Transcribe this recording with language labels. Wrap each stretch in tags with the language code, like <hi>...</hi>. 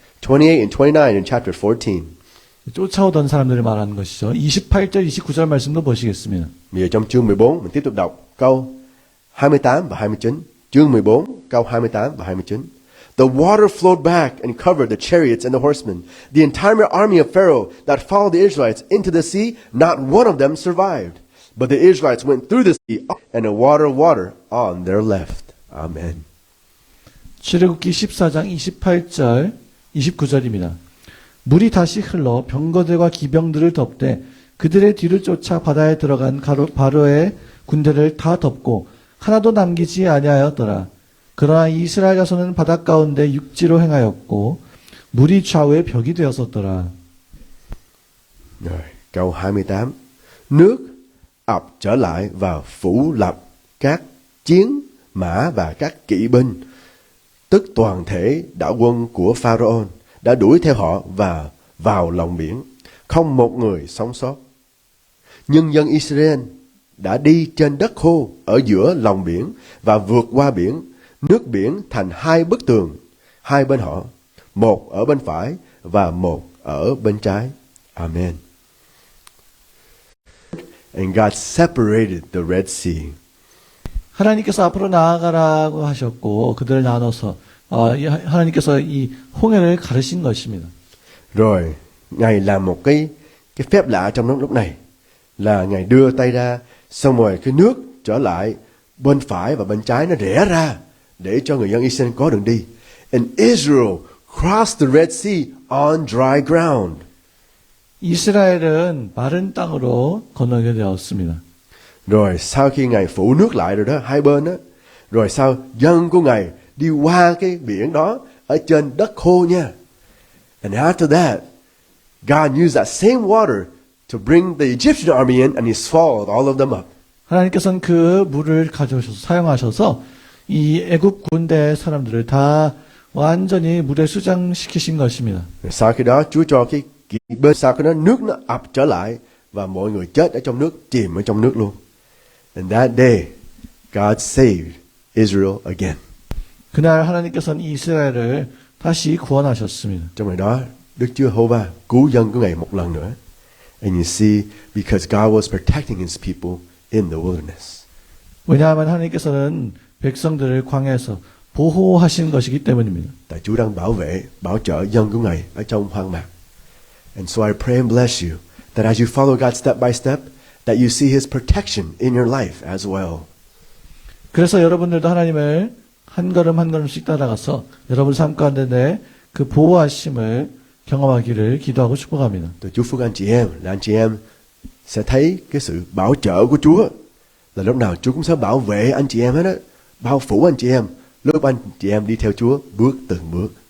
<en>28 and 29 in chapter 14.</en> <ko>쫓아오던 사람들을 말하는 것이죠. 28절, 29절 말씀도 보시겠습니다.</ko> <vi>Bây giờ trong chương 14 mình tiếp tục đọc câu 28 và 29. Chương 14 câu 28 và 29.</vi> <en>The water flowed back and covered the chariots and the horsemen. The entire army of Pharaoh that followed the Israelites into the sea, not one of them survived. But the Israelites went through the sea and the water on their left. Amen.</en> <ko>출애굽기 14장 28절, 29절입니다. 물이 다시 흘러 병거들과 기병들을 덮되 그들의 뒤를 쫓아 바다에 들어간 바로의 군대를 다 덮고 하나도 남기지 아니하였더라. 그러나 이스라엘 자손은 바다 가운데 육지로 행하였고 물이 좌우에 벽이 되었었더라.</ko> <vi>Rồi, câu 28. Nước ập trở lại và phủ lập các chiến mã và các kỵ binh, tức toàn thể đạo quân của Pharaoh đã đuổi theo họ và vào lòng biển, không một người sống sót. Nhưng dân Israel đã đi trên đất khô ở giữa lòng biển và vượt qua biển, nước biển thành hai bức tường, hai bên họ, một ở bên phải và một ở bên trái. Amen.</vi> <en>And God separated the Red Sea.</en> <ko>하나님께서 앞으로 나아가라고 하셨고 그들을 나눠서 하나님께서 이 홍해를 가르신 것입니다.</ko> <vi>Rồi, Ngài làm một cái phép lạ trong lúc này là Ngài đưa tay ra, xong rồi cái nước trở lại bên phải và bên trái nó rẽ ra để cho người dân Israel có đường đi.</vi> <en>And Israel crossed the Red Sea on dry ground.</en> <ko>이스라엘은 마른 땅으로 건너게 되었습니다.</ko> <vi>Rồi sau khi Ngài phủ nước lại rồi đó, hai bên đó, rồi sau dân của Ngài đi qua cái biển đó ở trên đất khô nha.</vi> <en>And after that, God used that same water to bring the Egyptian army in and he swallowed all of them up.</en> <ko>하나님께서는 그 물을 가져오셔서 사용하셔서 이 애굽 군대 사람들을 다 완전히 물에 수장시키신 것입니다.</ko> <vi>Rồi sau khi đó Chúa cho cái bên sau cái đó nước nó ập trở lại và mọi người chết ở trong nước, chìm ở trong nước luôn.</vi> <en>And that day, God saved Israel again.</en> <ko>그날 하나님께서는 이스라엘을 다시 구원하셨습니다.</ko> <vi>Trong ngày đó, Đức Chúa Hô-va cứu dân của Ngài một lần nữa.</vi> <en>And you see, because God was protecting His people in the wilderness.</en> <ko>왜냐하면 하나님께서는 백성들을 광야에서 보호하신 것이기 때문입니다.</ko> <vi>Tại Chúa đang bảo vệ, bảo trợ dân của Ngài ở trong hoang mạc.</vi> <en>And so I pray and bless you that as you follow God step by step, that you see His protection in your life as well.</en> <ko>그래서 여러분들도 하나님을 한 걸음 한 걸음씩 따라가서 여러분 삶 가운데 그 보호하심을 경험하기를 기도하고 축복합니다.</ko> <vi>Tôi chúc phúc anh chị em là anh chị em sẽ thấy cái sự bảo trợ của Chúa. Là lúc nào Chúa cũng sẽ bảo vệ anh chị em hết á, bao phủ anh chị em. Lúc anh chị em đi theo Chúa bước từng bước.</vi>